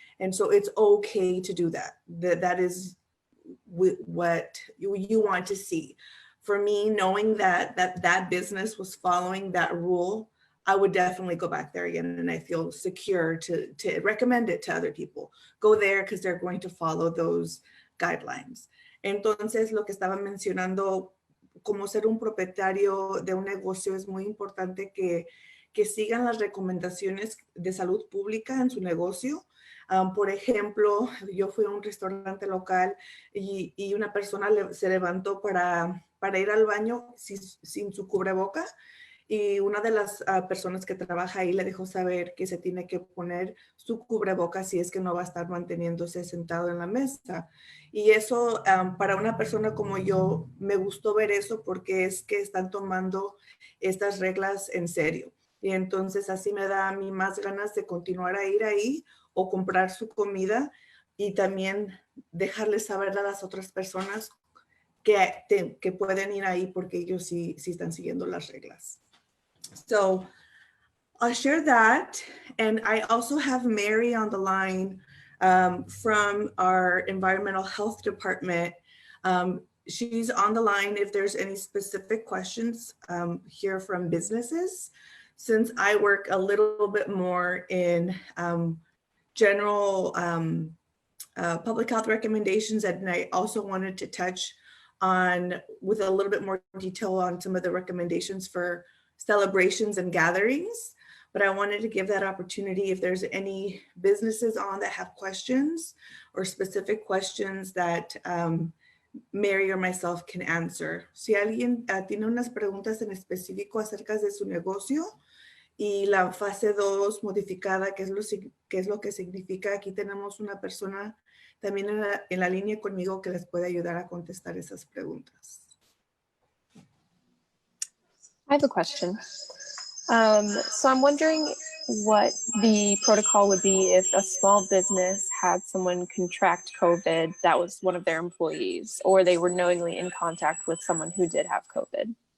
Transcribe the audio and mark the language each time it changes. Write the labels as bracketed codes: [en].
[en] And so it's okay to do that. That is what you want to see. For me, knowing that business was following that rule, I would definitely go back there again, and I feel secure to recommend it to other people. Go there because they're going to follow those guidelines. [es] Entonces, lo que estaba mencionando, como ser un propietario de un negocio, es muy importante que sigan las recomendaciones de salud pública en su negocio. Por ejemplo, yo fui a un restaurante local y una persona se levantó para ir al baño sin su cubreboca, y una de las personas que trabaja ahí le dejó saber que se tiene que poner su cubrebocas si es que no va a estar manteniéndose sentado en la mesa. Y eso para una persona como yo me gustó ver eso porque es que están tomando estas reglas en serio. Y entonces así me da a mí más ganas de continuar a ir ahí o comprar su comida y también dejarles saber a las otras personas que pueden ir ahí porque ellos sí están siguiendo las reglas. [en] So I'll share that. And I also have Mary on the line from our environmental health department. She's on the line if there's any specific questions here from businesses. Since I work a little bit more in general public health recommendations, and I also wanted to touch on with a little bit more detail on some of the recommendations for celebrations and gatherings. But I wanted to give that opportunity if there's any businesses on that have questions or specific questions that Mary or myself can answer. [es] Si alguien tiene unas preguntas en específico acerca de su negocio y la fase 2 modificada, ¿qué es lo que significa? Aquí tenemos una persona también en la línea conmigo que les puede ayudar a contestar esas preguntas. [en] I have a question. So I'm wondering what the protocol would be if a small business had someone contract COVID that was one of their employees, or they were knowingly in contact with someone who did have COVID.